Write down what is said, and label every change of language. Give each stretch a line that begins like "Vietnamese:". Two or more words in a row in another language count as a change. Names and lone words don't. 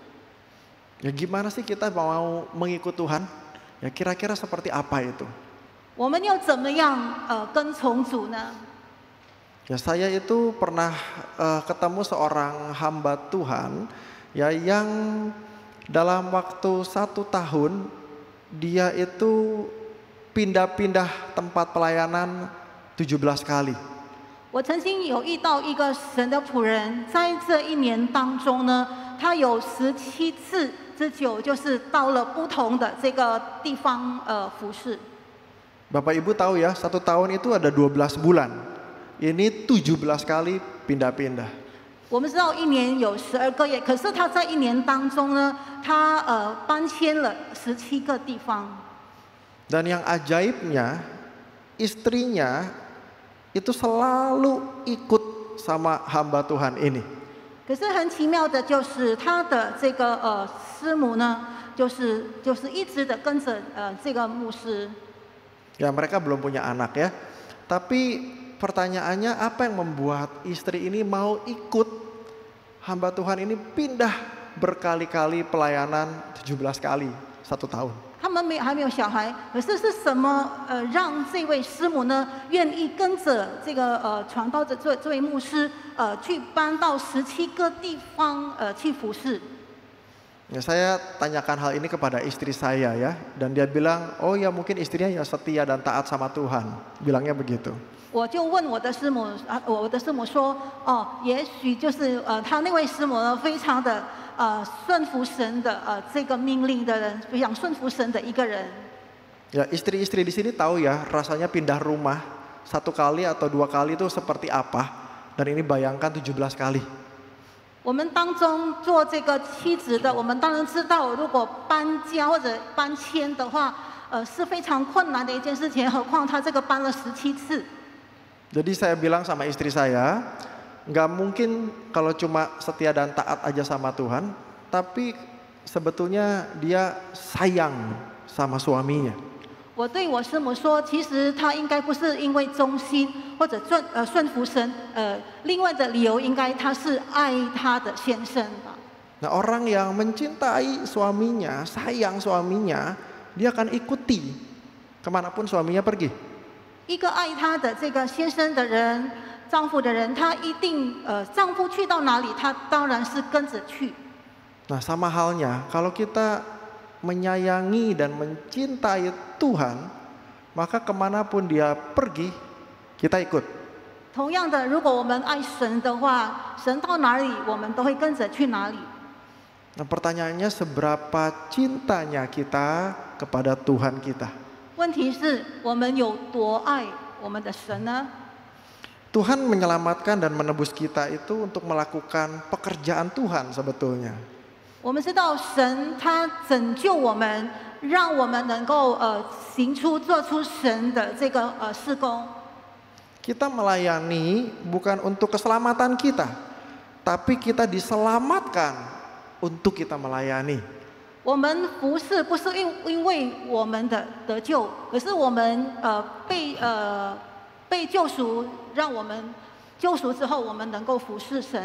Indonesian: Ya gimana sih kita mau mengikut Tuhan? Ya kira-kira seperti apa itu?
Chinese: 我们要怎么样跟从主呢？
Indonesian: Ya saya itu pernah ketemu seorang hamba Tuhan ya yang dalam waktu 1 tahun dia itu pindah-pindah tempat pelayanan 17 kali.
Chinese: 我曾经有遇到一个神的仆人，在这1年当中呢，他有17次之久，就是到了不同的这个地方服侍。
Indonesian: Bapak Ibu tahu ya, 1 tahun itu ada 12 bulan. Ini 17 kali pindah-pindah.
Chinese: 我们知道1年有12个月，可是他在1年当中呢，他搬迁了17个地方。
Indonesian: Dan yang ajaibnya, istrinya itu selalu ikut sama hamba Tuhan ini.
Chinese: 可是很奇妙的就是，他的这个师母呢，就是一直的跟着这个牧师。
Indonesian: Ya mereka belum punya anak ya. Tapi pertanyaannya apa yang membuat istri ini mau ikut hamba Tuhan ini pindah berkali-kali pelayanan 17 kali 1 tahun.
Chinese: 他们还没有小孩，可是是什么让这位师母呢愿意跟着这个传道的这位牧师去搬到17个地方去服侍？
Indonesian: Ya, saya tanyakan hal ini kepada istri saya ya, dan dia bilang, oh ya mungkin istrinya ya setia dan taat sama Tuhan, bilangnya begitu.
Chinese: 我就问我的师母，我的师母说，也许就是他那位师母呢，非常的顺服神的这个命令的人，非常顺服神的一个人。
Indonesian: Ya istri-istri di sini tahu ya rasanya pindah rumah 1 kali atau 2 kali itu seperti apa, dan ini bayangkan 17 kali.
Chinese: 我们当中做这个妻子的，我们当然知道，如果搬家或者搬迁的话，是非常困难的一件事情。何况他这个搬了17次。
Indonesian: Jadi saya bilang sama istri saya, nggak mungkin kalau cuma setia dan taat aja sama Tuhan, tapi sebetulnya dia sayang sama suaminya.
Chinese: 我对我师母说，其实她应该不是因为忠心或者顺服神，另外的理由应该她是爱她的先生吧。
Indonesian: Nah orang yang mencintai suaminya, sayang suaminya, dia akan ikuti kemanapun suaminya pergi.
Chinese: 一个爱她的这个先生的人，丈夫的人，他一定丈夫去到哪里，他当然是跟着去。
Indonesian: Nah sama halnya kalau kita menyayangi dan mencintai Tuhan, maka kemanapun dia pergi, kita ikut.
Chinese: 同样的，如果我们爱神的话，神到哪里，我们都会跟着去哪里。
Indonesian: Nah pertanyaannya seberapa cintanya kita kepada Tuhan kita.
Chinese: 问题是我们有多爱我们的神呢？
Indonesian: Tuhan menyelamatkan dan menebus kita itu untuk melakukan pekerjaan Tuhan sebetulnya.
Chinese: 我们知道神他拯救我们，让我们能够做出神的这个事工。
Indonesian: Kita melayani bukan untuk keselamatan kita, tapi kita diselamatkan untuk kita melayani.
Chinese: 我们服侍不是因为我们的得救，可是我们被救赎，让我们救赎之后，我们能够服侍神。